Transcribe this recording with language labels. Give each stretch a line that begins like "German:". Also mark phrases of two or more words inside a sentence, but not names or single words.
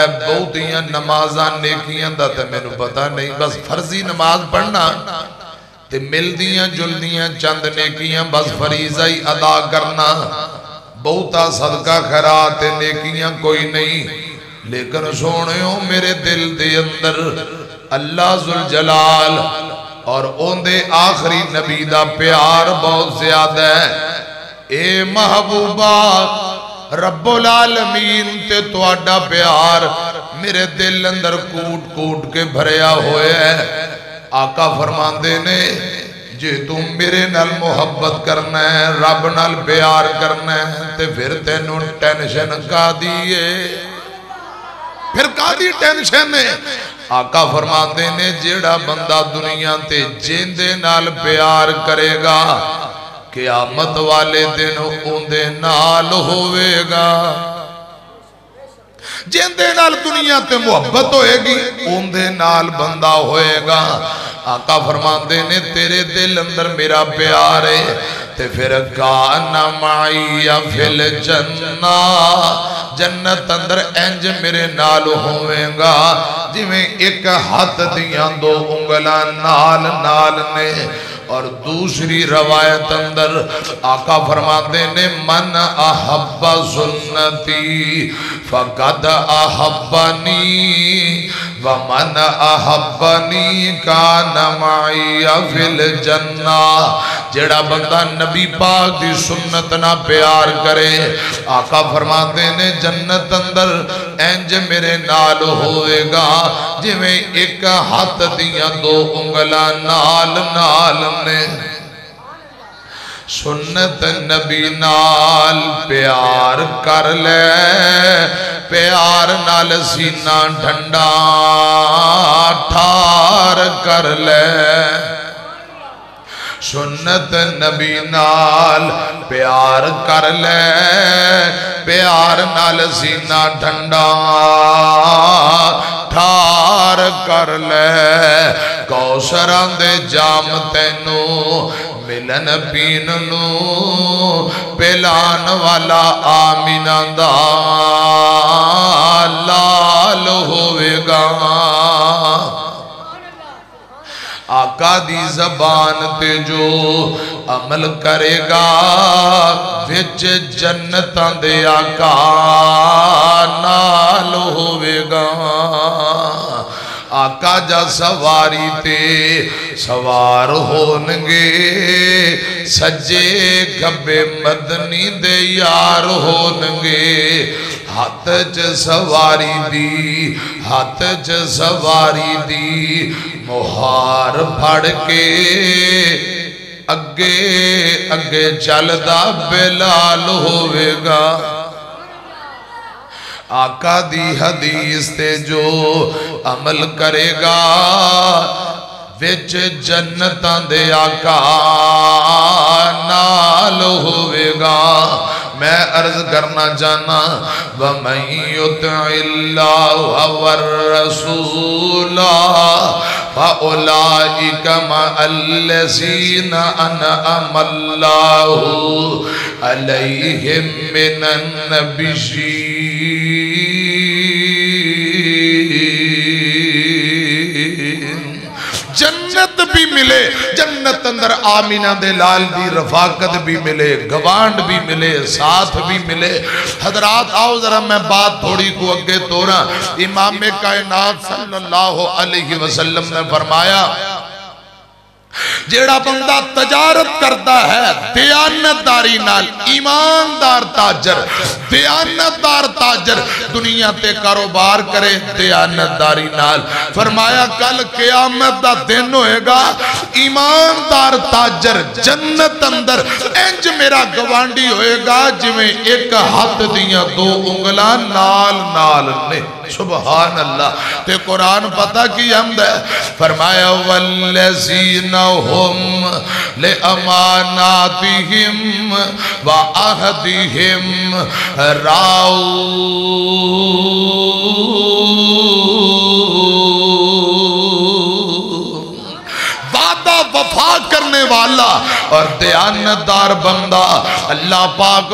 Punjabi: بہت ہی نمازاں نیکیاں دا تے میں نو پتا نہیں بس فرضی نماز پڑھنا تے مل دیاں جل دیاں چند نیکیاں بس فریضہ ہی ادا کرنا بہتا صدقہ خیرات نیکیاں کوئی نہیں لیکن سونیوں میرے دل دے اندر اللہ ذوالجلال اور ان دے آخری نبی دا پیار بہت زیادہ ہے اے محبوبہ
Arabic: رب العالمین
Punjabi: تے تواڈا پیار میرے دل اندر کوٹ کوٹ کے بھریا ہوئے ہے آقا فرماندے نے جے تم میرے نال محبت کرنا ہے رب نال پیار کرنا ہے تے پھر تینوں ٹینشن کا دیئے پھر کا دی ٹینشن ہے آقا فرماندے نے جیڑا بندہ دنیا تے جیندے نال پیار کرے گا قیامت والے دن اوندے نال ہوئے گا جیندے نال دنیا تے محبت ہوئے گی اوندے نال بندہ ہوئے گا آقا فرماندے نے تیرے دل اندر میرا پیار ہے تے پھر
Arabic: کانا معی فی الجنہ
Punjabi: جنت اندر انج میرے نال ہوئے گا جی میں ایک ہاتھ دیاں دو انگلاں نال نال نے اور دوسری روایت اندر آقا فرماتے نے
Arabic: من احب سنتی فقد احبنی ومن احبنی کان معی فی الجنہ
Punjabi: جڑا بندہ نبی پاک دی سنت نہ پیار کرے آقا فرماتے نے جنت اندر انج میرے نال ہوئے گا جی میں ایک ہاتھ دیاں دو انگلا نال نال نے سنت نبی نال پیار کر لے پیار نال سینہ ٹھنڈا ٹھار کر لے سنت نبی نال پیار کر لے پیار نال سینہ ٹھنڈا ٹھار کر لے کوثراں دے جام تینو ملن پین نو پلان والا آمینہ دا لال ہوئے گا آقا دی زبان تے جو عمل کرے گا وچ جنتاں دے آقا نال ہوئے گا آقا جا سواری تے سوار ہونگے سجے گھبے مدنی دے یار ہونگے ہاتھ چ سواری دی مہار پھڑ کے اگے اگے چلدا بلال ہوئے گا آقا دی حدیث تے جو عمل کرے گا وچ جنتاں دے آقا نال ہوئے گا میں عرض کرنا چاہنا
Arabic: وَمَن يُطِعِ اللَّهَ وَالرَّسُولَ فَأُولَئِكَ مَعَ الَّذِينَ أَنْعَمَ اللَّهُ عَلَيْهِم مِّنَ النَّبِيِّينَ
Punjabi: جنت بھی ملے جنت اندر آمینہ دے لال دی رفاقت بھی ملے گوانڈ بھی ملے ساتھ بھی ملے حضرات آؤ ذرا میں بات تھوڑی کو اگے توڑا امام کائنات
Arabic: صلی اللہ علیہ وسلم
Punjabi: نے فرمایا جیڑا بندہ تجارت کرتا ہے دیانتداری نال ایماندار تاجر دیانتدار تاجر دنیا تے کاروبار کرے دیانتداری نال فرمایا کل قیامت دا دن ہوئے گا ایماندار تاجر جنت اندر انج میرا گوانڈی ہوئے گا جویں ایک ہاتھ دیاں دو انگلاں نال نال نے
Arabic: سبحان اللہ
Punjabi: تے قرآن پتہ کی حمد ہے فرمایا
Arabic: والذین ہم لأماناتہم وعہدہم
Punjabi: وفا کرنے والا اور دیانتدار بندہ اللہ پاک